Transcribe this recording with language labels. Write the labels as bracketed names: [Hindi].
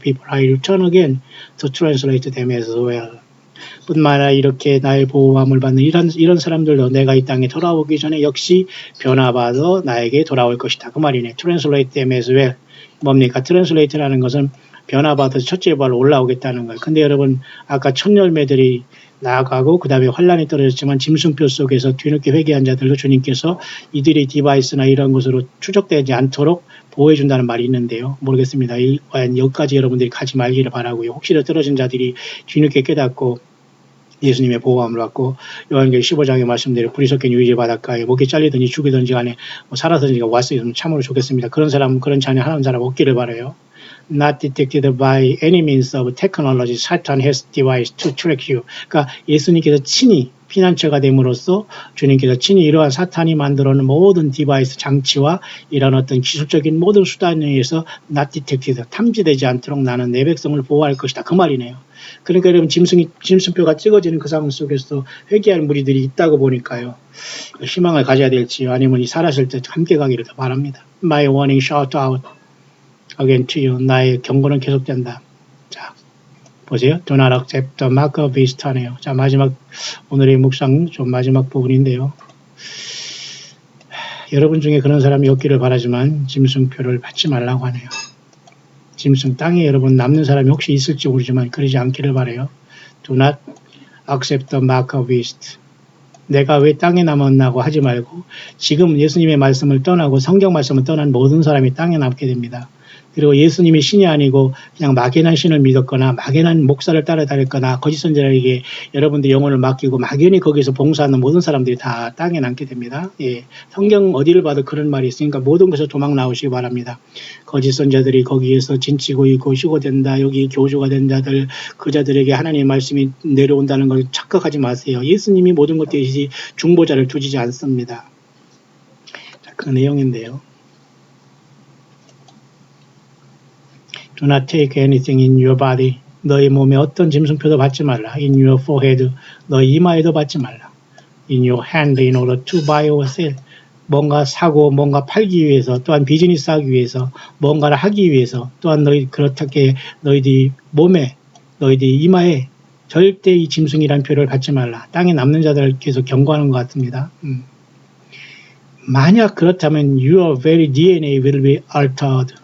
[English] People, I return again to translate them as well. [Korean] 뿐만 아니라 이렇게 나의 보호함을 받는 이런 사람들도 내가 이 땅에 돌아오기 전에 역시 변화받아 나에게 돌아올 것이다. 그 말이네. [English] Translate them as well. [Korean] 뭡니까? Translate라는 것은 변화받아서 첫째 부활로 올라오겠다는 거예요. 근데 여러분 아까 첫 열매들이 나아가고 그 다음에 환란이 떨어졌지만 짐승표 속에서 뒤늦게 회개한 자들도 주님께서 이들의 디바이스나 이런 것으로 추적되지 않도록 보호해준다는 말이 있는데요. 모르겠습니다. 과연 여기까지 여러분들이 가지 말기를 바라고요. 혹시라도 떨어진 자들이 뒤늦게 깨닫고 예수님의 보호함을 받고 요한계시록 15장의 말씀대로 불이 섞인 유이제 바닷가에 목이 잘리든지 죽이든지 간에 살아서든지 왔으면 참으로 좋겠습니다. 그런 사람 그런 자녀 하나는 사람 없기를 바라요. [English] Not detected by any means of technology, Satan has devised to trick you. [Korean] 그러니까 예수님께서 친히 피난처가 됨으로써 주님께서 친히 이러한 사탄이 만들어 놓은 모든 디바이스 장치와 이런 어떤 기술적인 모든 수단에 의해서 [English] not detected, [Korean] 탐지되지 않도록 나는 내 백성을 보호할 것이다. 그 말이네요. 그러니까 여러분 짐승표가 찍어지는 그 상황 속에서 회개할 무리들이 있다고 보니까요. 희망을 가져야 될지요. 아니면 이 살았을 때 함께 가기를 더 바랍니다. [English] My warning shout out again to you. [Korean] 나의 경고는 계속된다. 자, 보세요. [English] Do not accept the mark of beast [Korean] 하네요. 자, 마지막 오늘의 묵상 좀 마지막 부분인데요. 여러분 중에 그런 사람이 없기를 바라지만 짐승표를 받지 말라고 하네요. 짐승 땅에 여러분 남는 사람이 혹시 있을지 모르지만 그러지 않기를 바라요. [English] Do not accept the mark of beast. [Korean] 내가 왜 땅에 남았나고 하지 말고 지금 예수님의 말씀을 떠나고 성경 말씀을 떠난 모든 사람이 땅에 남게 됩니다. 그리고 예수님이 신이 아니고 그냥 막연한 신을 믿었거나 막연한 목사를 따라다녔거나 거짓 선지자에게 여러분들 영혼을 맡기고 막연히 거기서 봉사하는 모든 사람들이 다 땅에 남게 됩니다. 예, 성경 어디를 봐도 그런 말이 있으니까 모든 것을 도망 나오시기 바랍니다. 거짓 선지자들이 거기에서 진치고 있고 휴거된다. 여기 교주가 된 자들 그 자들에게 하나님의 말씀이 내려온다는 걸 착각하지 마세요. 예수님이 모든 것들이 중보자를 두지 않습니다. 자, 그 내용인데요. [English] Do not take anything in your body. [Korean] 너희 몸에 어떤 짐승표도 받지 말라. [English] In your forehead. [Korean] 너희 이마에도 받지 말라. [English] In your hand in order to buy or sell. [Korean] 뭔가 사고 뭔가 팔기 위해서 또한 비즈니스 하기 위해서 뭔가를 하기 위해서 또한 그렇게 너희들이 몸에 너희들이 이마에 절대 이 짐승이란 표를 받지 말라. 땅에 남는 자들을 계속 경고하는 것 같습니다. 만약 그렇다면 [English] your very DNA will be altered.